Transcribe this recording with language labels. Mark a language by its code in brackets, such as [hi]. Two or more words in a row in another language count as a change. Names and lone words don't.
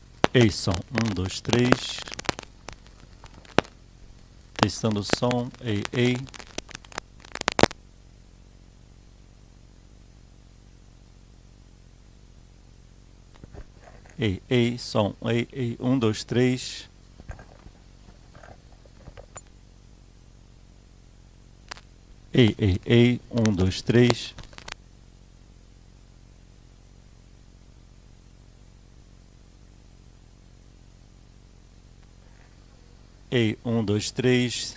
[pt] Ei, som. Um, dois, três. Testando o som. Ei, ei. Ei, ei, som. Ei, ei. Um, dois, três. Ei, ei, ei. Um, dois, três. Ei, um, dois, três.